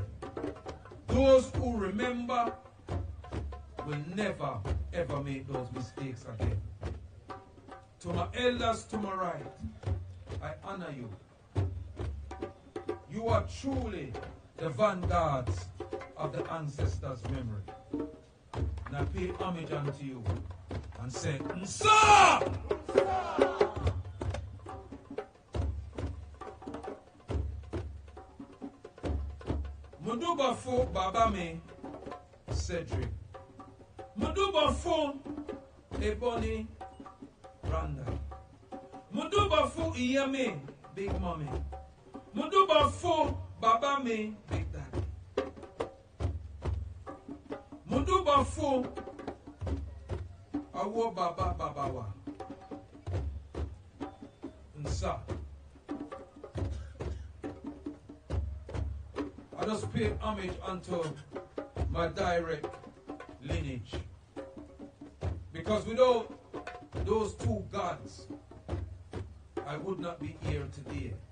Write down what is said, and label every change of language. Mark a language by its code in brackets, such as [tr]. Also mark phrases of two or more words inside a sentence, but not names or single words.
[en] Those who remember will never ever make those mistakes again. To my elders to my right, I honor you. You are truly the vanguards of the ancestors' memory. And I pay homage unto you and say, Nsa! [yo] Muduba fo baba me Cedric. Muduba fo Ebony Randa. Muduba fo Iyame Big Mommy. Muduba fo baba me Big Daddy. Muduba fo awo baba babawa. [en] Nsa. I just pay homage unto my direct lineage. Because without those two gods, I would not be here today.